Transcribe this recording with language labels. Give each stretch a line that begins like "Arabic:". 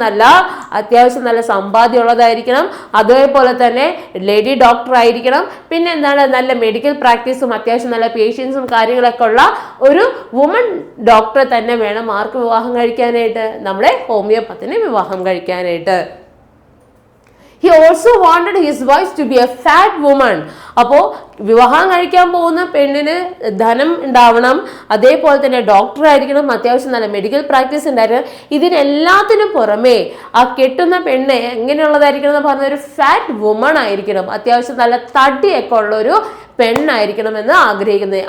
Malayalam: നല്ല അത്യാവശ്യം നല്ല സമ്പാദ്യം ഉള്ളതായിരിക്കണം. അതേപോലെ തന്നെ ലേഡി ഡോക്ടർ ആയിരിക്കണം. പിന്നെ എന്താണ്, നല്ല മെഡിക്കൽ പ്രാക്ടീസും അത്യാവശ്യം നല്ല പേഷ്യൻസും കാര്യങ്ങളൊക്കെ ഉള്ള ഒരു വുമൺ ഡോക്ടറെ തന്നെ വേണം ആർക്ക് വിവാഹം കഴിക്കാനായിട്ട്? നമ്മുടെ ഹോമിയോപത്തിനെ വിവാഹം കഴിക്കാനായിട്ട്.
English: He also wanted his wife to be a fat woman.
Malayalam: അപ്പോൾ വിവാഹം കഴിക്കാൻ പോകുന്ന പെണ്ണിന് ധനം ഉണ്ടാവണം, അതേപോലെ തന്നെ ഡോക്ടർ ആയിരിക്കണം, അത്യാവശ്യം നല്ല മെഡിക്കൽ പ്രാക്ടീസ് ഉണ്ടായിരിക്കണം. ഇതിനെല്ലാത്തിനും പുറമെ ആ കെട്ടുന്ന പെണ്ണ് എങ്ങനെയുള്ളതായിരിക്കണം എന്ന് പറഞ്ഞ ഒരു ഫാറ്റ് വുമൺ ആയിരിക്കണം, അത്യാവശ്യം നല്ല തടിയൊക്കെ ഉള്ള ഒരു പെണ്ണായിരിക്കണം എന്ന് ആഗ്രഹിക്കുന്നത്.